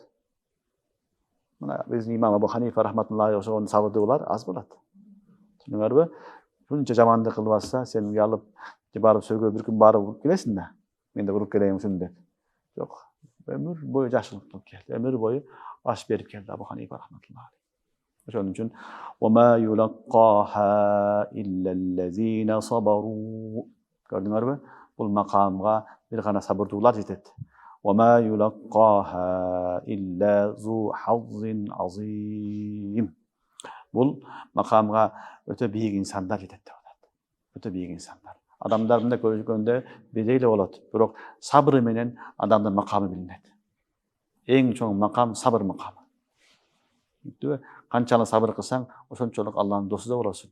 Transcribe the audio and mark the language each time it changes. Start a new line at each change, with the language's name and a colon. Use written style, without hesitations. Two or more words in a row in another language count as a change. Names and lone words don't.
Kyrgyz: Мына биздин имам Абу Ханифа рахматуллахи ошого сабырдуулар аз болот. Түшүнүңөрбү? Шунча жамандык кылып атса, сен уялып, барып сөйгө бир күн барып келесиң да. Мен да уруп келейин ушуну деп. Жок. Өмүр бою жакшылык кылып келди. Өмүр бою аш берип келди Абу Ханифа рахматуллахи. Ошон үчүн
Arabic: وما يلقاها إلا الذين صبروا.
Kyrgyz: Көрдүңөрбү? Бул макамга бир гана сабырдуулар жетет.
Arabic: وما يلقاها إلا ذو حظ عظيم.
Kyrgyz: Бул макамга өтө бийик инсандар жетет деп атат. Өтө бийик инсандар. Адамдар мындай көрүнгөндө бирдей эле болот, бирок сабыры менен адамдын макамы билинет. Эң чоң макам сабыр макамы. Канчалык сабыр кылсаң, ошончолук Алланын досу да болосуң.